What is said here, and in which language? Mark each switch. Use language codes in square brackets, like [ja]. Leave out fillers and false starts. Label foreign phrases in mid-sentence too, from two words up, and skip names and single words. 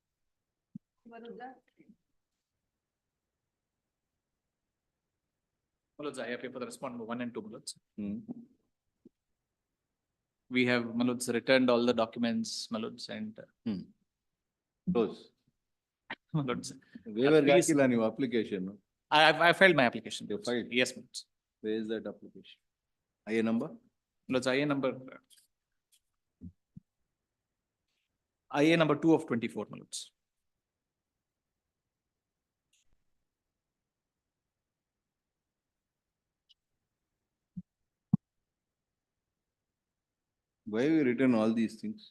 [en] Mallods, I appear for the respondent 1 and 2, Mallods. We have, Mallods, returned all the documents, Mallods, and Close. Mallods. Waiver Please. Gakila new application. I filed my application. You filed? Yes, Mallods. Where is that application? IA number? Mallods, IA number 2 of 24, Mallods. Why have you written all these things?